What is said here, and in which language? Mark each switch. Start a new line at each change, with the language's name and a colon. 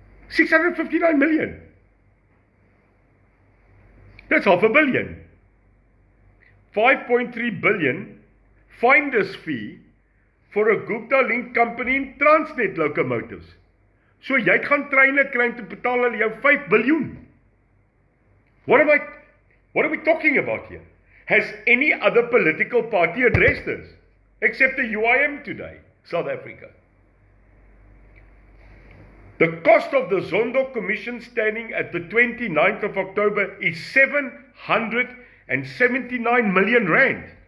English: 659 million. That's $500 million. 5.3 billion finder's fee for a Gupta-linked company in Transnet locomotives.
Afrikaans: So jy gaan treine kry om te betaal hulle jou 5 biljoen.
English: What are we talking about here? Has any other political party addressed this? Except the UIM today, South Africa. The cost of the Zondo Commission standing at the 29th of October is 779 million rand.